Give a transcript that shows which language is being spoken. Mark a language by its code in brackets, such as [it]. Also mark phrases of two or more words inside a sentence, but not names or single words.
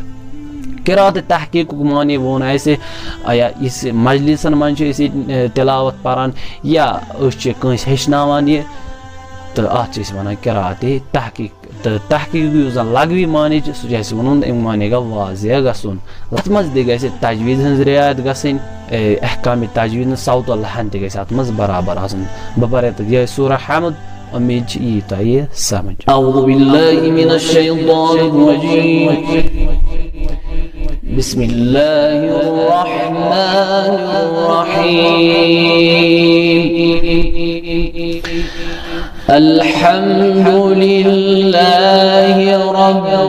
[ks] قراءت تحقیقُک معنے ووٚن اسہِ یُس مجلسن منٛز چھِ أسۍ ییٚتہِ تلاوت پران یا أسۍ چھِ کٲنٛسہِ ہیٚچھناوان یہِ، تہٕ اتھ چھِ أسۍ ونان قراءت تحقیق، تہٕ تحقیق یُس زن لغوی معنے چھُ سُہ چھُ اسہِ ووٚنمُت امیُک معنے گوٚو واضح گژھُن، اتھ منٛز تہِ گژھِ تجویٖد ہٕنٛز رعایت گژھٕنۍ، احکامِ تجویٖد نہٕ [ar] صوت اللحن [ks] تہِ گژھِ اتھ منٛز برابر آسُن۔ بہٕ پرٕ ییٚتٮ۪تھ یِہوٚے سورہ حمد، اُمید چھِ یی تۄہہِ سمجھ۔ [ar] اعوذ باللہ من الشیطان الرجیم، بسم اللہ الرحمن الرحیم، الحمد للہ رب